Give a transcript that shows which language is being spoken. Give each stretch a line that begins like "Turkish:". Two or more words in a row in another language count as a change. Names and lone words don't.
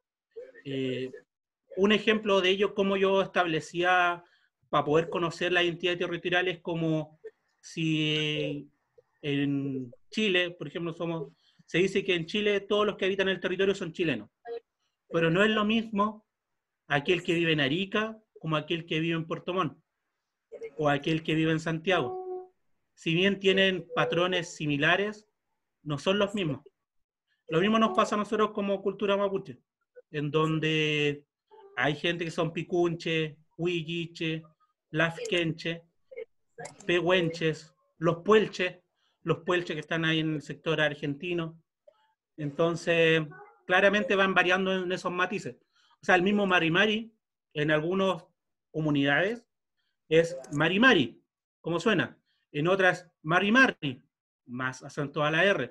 Spanish: Un ejemplo de ello, como yo establecía para poder conocer la identidad territorial, es como si en Chile, por ejemplo, se dice que en Chile todos los que habitan el territorio son chilenos, pero no es lo mismo aquel que vive en Arica como aquel que vive en Puerto Montt o aquel que vive en Santiago. Si bien tienen patrones similares, no son los mismos. Lo mismo nos pasa a nosotros como cultura mapuche, en donde hay gente que son picunche, huilliche, lafkenche, pehuenches, los puelches que están ahí en el sector argentino. Entonces, claramente van variando en esos matices. O sea, el mismo marimari, en algunas comunidades, es marimari, como suena. En otras, marimari, más acento a la R.